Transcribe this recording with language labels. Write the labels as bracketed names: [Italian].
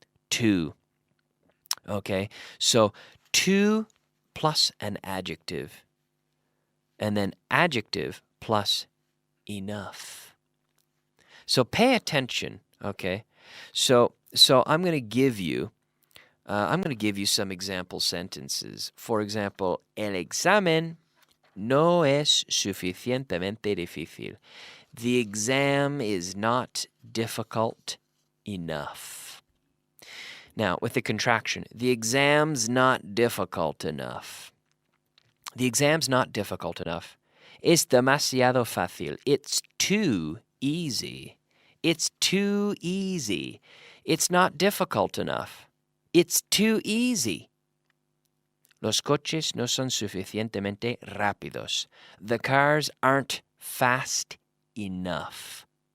[English] Two. Okay, so two plus an adjective. And then adjective plus enough. So pay attention, okay? So I'm going to give you some example sentences. For example, [Spanish] el examen no es suficientemente difícil. [English] The exam is not difficult enough. Now, with the contraction, the exam's not difficult enough. The exam's not difficult enough. [Spanish] Es demasiado fácil. [English] It's too easy. It's too easy. It's not difficult enough. It's too easy. [Spanish] Los coches no son suficientemente rápidos. [English] The cars aren't fast enough.